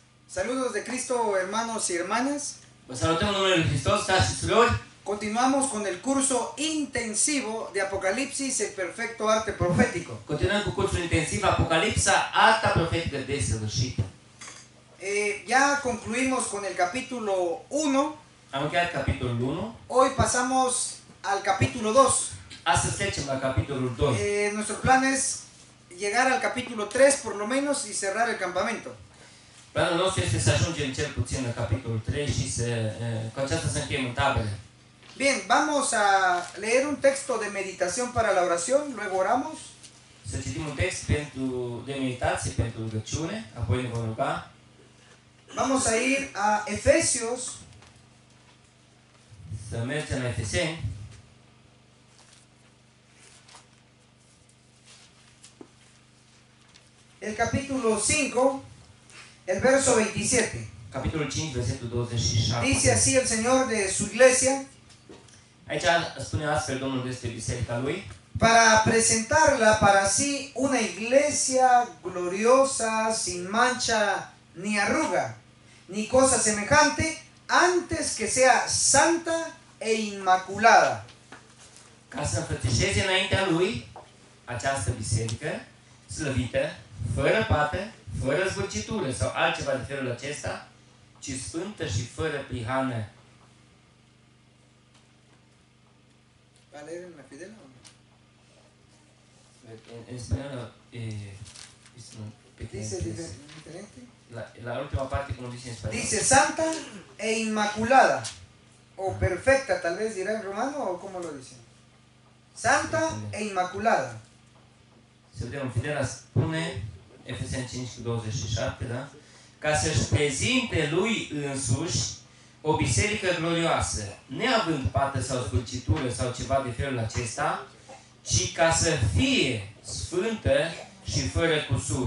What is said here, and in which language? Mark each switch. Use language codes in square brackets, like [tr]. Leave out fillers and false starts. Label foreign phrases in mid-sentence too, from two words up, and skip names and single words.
[es] Saludos de Cristo, hermanos y hermanas. [ro] Vă salutăm în numele Lui Hristos, frați și surori. [es] Continuamos con el curso intensivo de Apocalipsis, el perfecto arte profético. [ro] Continuăm cu cursul intensiv Apocalipsa, arta profetică desăvârșită. [es] Ya concluimos con el capítulo 1. [ro] Am încheiat capitolul 1. [es] Hoy pasamos al capítulo 2. [ro] Astăzi trecem la capitolul 2. [es] Nuestro plan es llegar al capítulo 3 por lo menos y cerrar el campamento. [ro] Planul nostru este să ajungem cel puțin la capitolul 3 și cu aceasta să încheiem în tabere. [es] Bien, vamos a leer un texto de meditación para la oración, luego oramos. [ro] Să citim un text de meditație pentru rugăciune, apoi ne vom ruga. [es] Vamos a ir a Efesios. [ro] Să mergem la Efeseni. [es] El capítulo 5, el verso 27. [ro] Capitolul 5, versetul 27. [es] Dice así el Señor de su iglesia: [ro] Aici spune astfel Domnul despre biserica Lui. [es] para presentarla para sí una iglesia gloriosa, sin mancha ni arruga, ni cosa semejante, antes que sea santa e inmaculada. [ro] Ca să înfățișeze înaintea Lui această biserică slăvită, fără pată, fără zbârcitură sau altceva de felul acesta, ci sfântă și fără prihană. [es] ¿Va a leer en la Fidela o no? [ro] În spaniolă [es] Dice diferente. la ultima parte, [ro] cum dice în spaniolă. [es] Dice santa e inmaculada, o perfecta, tal vez dirá en romano, o cómo lo dice. Santa e inmaculada. [ro] Să vedem, în Fidela spune, Efeseni 5:27, da? Ca să-și prezinte Lui însuși o biserică glorioasă, neavând pată sau zbârcitură sau ceva de felul acesta, ci ca să fie sfântă și fără cusur.